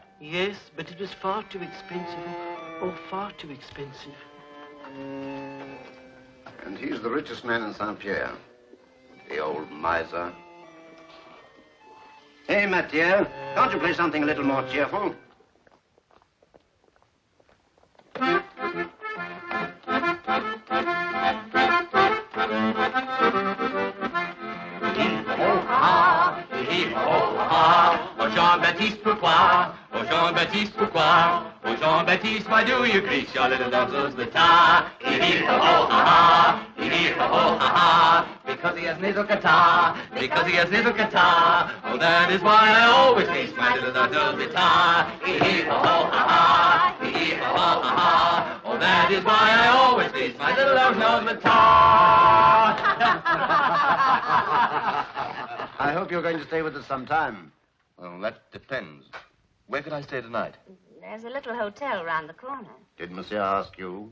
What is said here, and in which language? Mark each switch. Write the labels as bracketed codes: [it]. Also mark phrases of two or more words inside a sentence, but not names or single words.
[en] Yes, but it was far too expensive. Oh, far too expensive. And he's the richest man in Saint-Pierre. The old miser. Hey, Mathieu, can't you play something a little more cheerful? [fr] Oh, Jean-Baptiste, pourquoi? Oh, Jean-Baptiste, pourquoi? [en] Oh, Jean-Baptiste, why do you grease your little dog's with tar? Hee-hee-ho-ho-ha-ha, hee-hee-ho-ho-ha-ha. Because he has nasal catarrh, because he has nasal catarrh. Oh, that is why I always grease my little dog's with tar. Hee-hee-ho-ho-ha-ha, hee-hee-ho-ho-ha-ha. Oh, that is why I always grease my little dog's nose with tar. I hope you're going to stay with us some time. Well, that depends. Where could I stay tonight? There's a little hotel round the corner. Did Monsieur ask you?